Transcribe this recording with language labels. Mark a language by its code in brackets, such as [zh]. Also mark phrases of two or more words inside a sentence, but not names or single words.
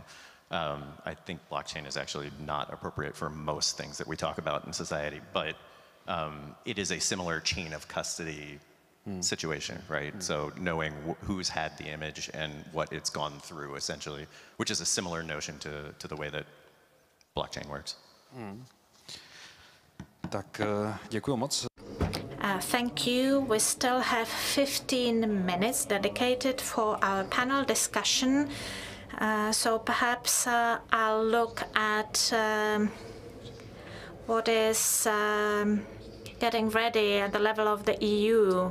[en] I think blockchain is actually not appropriate for most things that we talk about in society, but it is a similar chain of custody situation, right? So knowing who's had the image and what it's gone through, essentially, which is a similar notion to the way that blockchain works. [cs] Tak děkuji moc. [en] Thank you. We still have 15 minutes dedicated for our panel discussion. So perhaps I'll look at what is getting ready at the level of the EU.